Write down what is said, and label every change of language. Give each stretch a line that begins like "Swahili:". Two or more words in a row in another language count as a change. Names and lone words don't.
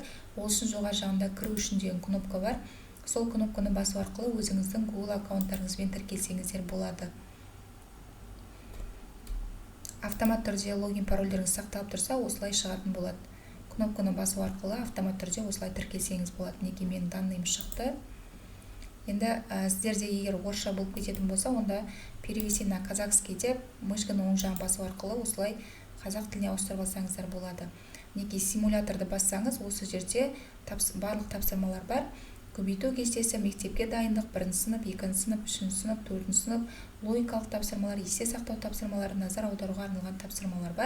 Kazakh: Ол үшін жоғары жағында кіру үшін деген кнопка бар. Сол кнопканы басу арқылы өзіңіздің Google аккаунттарыңызбен тіркелсеңіздер болады. Автомат түрде логин парольдеріңіз сақталып тұрса, осылай шығатын болады. Кнопканы басу арқылы автомат түрде осылай тіркелсеңіз болады. Неге менің данныйым шықты. Енді сіздерде егер орысша болып кететін болса, онда
Russian: перевести на казахский
Kazakh: деп мышканы оң жағын басу арқылы осылай қазақ тіліне ауыстырып алсаңыздар болады. Неге симуляторды бассаңыз, осы жерде барлық тапсырмалар бар. Көбейту кестесі, мектепке дайындық, 1-ші сынып, 2-ші сынып, 3-ші сынып, 4-ші сынып, логикалық тапсырмалар, есте сақтау тапсырмалары, назар аударуға арналған тапсырмалар бар.